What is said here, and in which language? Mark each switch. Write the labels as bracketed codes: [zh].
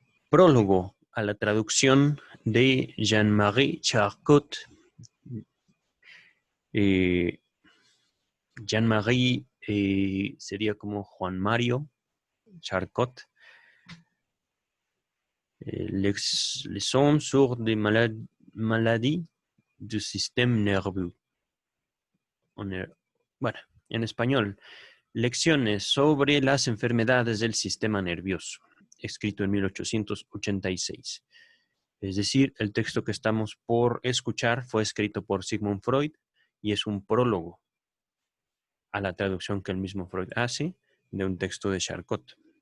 [es] Prólogo a la traducción de Jean-Marie Charcot. Jean-Marie sería como Juan Mario Charcot. [fr] Leçons sur des maladies du système nerveux. [es] Bueno, en español. Lecciones sobre las enfermedades del sistema nervioso, escrito en 1886. Es decir, el texto que estamos por escuchar fue escrito por Sigmund Freud y es un prólogo a la traducción que el mismo Freud hace de un texto de Charcot.